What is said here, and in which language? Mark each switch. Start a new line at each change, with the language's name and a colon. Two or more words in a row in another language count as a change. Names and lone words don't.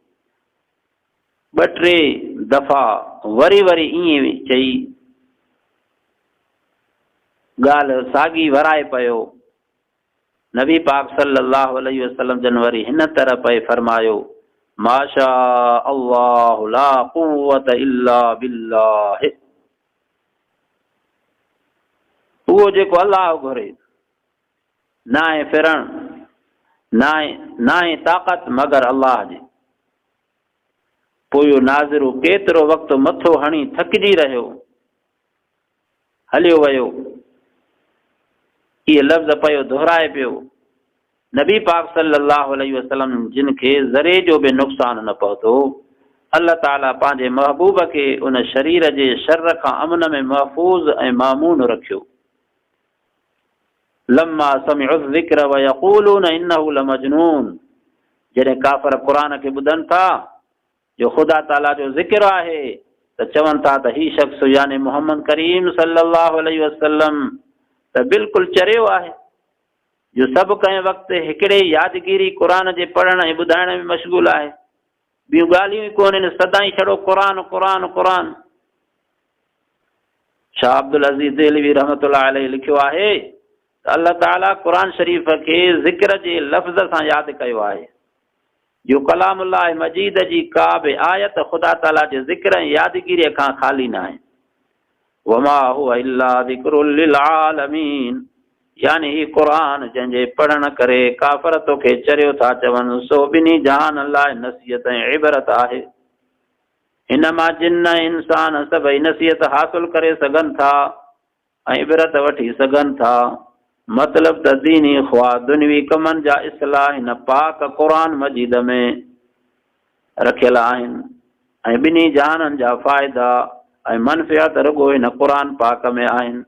Sindhi: ॿ टे दफ़ा वरी वरी ईअं चई ॻाल्हि साॻी वराए पियो। नबी पाक
Arabic: صلى الله عليه وسلم
Sindhi: जन वरी हिन तरह पे फरमायो,
Arabic: ما شاء الله لا قوة إلا بالله.
Sindhi: उहो जेको अल्लाह घुरे, न आहे फिरण, न आहे ताक़त मगर अल्लाह जी। पोइ इहो नाज़िरो केतिरो वक़्तु मथो हणी थकिजी रहियो, हलियो वियो, इहे लफ़्ज़ पियो दोहराए पियो। नबी पाक
Arabic: صلى الله عليه وسلم
Sindhi: जिन खे ज़रे जो बि नुक़सान न पहुतो, अल्लाह ताला पंहिंजे महबूब खे उन शरीर जे शर खां अमन में महफ़ूज़ ऐं मामून रखियो।
Arabic: لما سمعوا الذكر ويقولون إنه لمجنون.
Sindhi: जॾहिं काफ़र क़ुरान खे ॿुधनि था जो ख़ुदा ताला जो ज़िक्र आहे, त चवनि था त ही शख़्स यानी मोहम्मद करीम
Arabic: صلى الله عليه وسلم
Sindhi: त बिल्कुलु चरियो आहे, जो सभु कंहिं वक़्तु हिकिड़े यादगिरी क़ुरान जे पढ़ण ऐं ॿुधाइण में मशगूल आहे। ॿियूं ॻाल्हियूं ई कोन्हनि, सदाईं छड़ो क़ुरान क़ुरान क़ुरान। शाह अब्दुल अज़ीज़ देहलवी
Arabic: رحمة الله عليه
Sindhi: लिखियो आहे त अल्लाह ताला क़ुरान शरीफ़ खे ज़िक्र जे लफ़्ज़ सां यादि कयो आहे, जो कलामुल्लाह मजीद जी का बि आयत ख़ुदा ताला जे ज़िक्र ऐं यादगिरीअ खां ख़ाली न आहे।
Arabic: وما هو إلا ذكر للعالمين,
Sindhi: यानी ही क़ुरान जंहिंजे पढ़ण करे काफ़र तोखे चरियो था चवनि, सो ॿिन्ही जहान लाइ नसीहत ऐं इबरत आहे। हिन मां जिन इंसान सभई नसीहत हासिल करे सघनि था ऐं इबरत वठी सघनि था। मतिलब त दीनी ख्वा दुनवी कमनि जा इस्लाह हिन पाक क़ुरान मजीद में रखियल आहिनि ऐं ॿिन्ही जहाननि जा फ़ाइदा ऐं मनफ़ियत रुॻो हिन क़ुरान पाक में आहिनि।